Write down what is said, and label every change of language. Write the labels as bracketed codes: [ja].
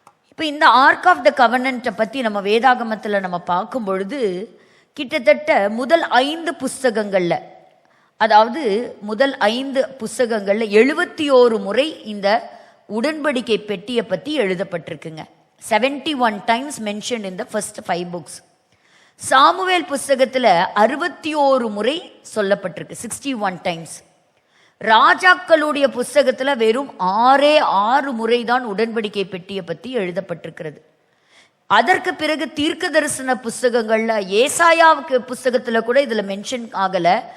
[ta] இப்போ இந்த arc of the கவர்னன்ட்டை பத்தி நம்ம வேதாகமத்துல நம்ம பார்க்கும் பொழுது கிட்டத்தட்ட முதல் 5 புஸ்தகங்கள்ல, அதாவது முதல் 5 புஸ்தகங்கள்ல 71 முறை இந்த உடன்படிக்கை பெட்டியை பத்தி எழுதப்பட்டிருக்குங்க. [en] 71 times mentioned in the first 5 books. [ta] Samuel புஸ்தகத்துல 61 முறை சொல்லப்பட்டிருக்கு, [en] 61 times. [ta] ராஜாக்களுடைய புஸ்தகத்துல வெறும் 6 முறைதான் உடன்படிக்கை பெட்டியை பத்தி எழுதப்பட்டிருக்கிறது. அதற்கு பிறகு தீர்க்க தரிசன புஸ்தகங்கள்ல ஏசாயாவுக்கு புஸ்தகத்துல கூட இதுல மென்ஷன் ஆகல.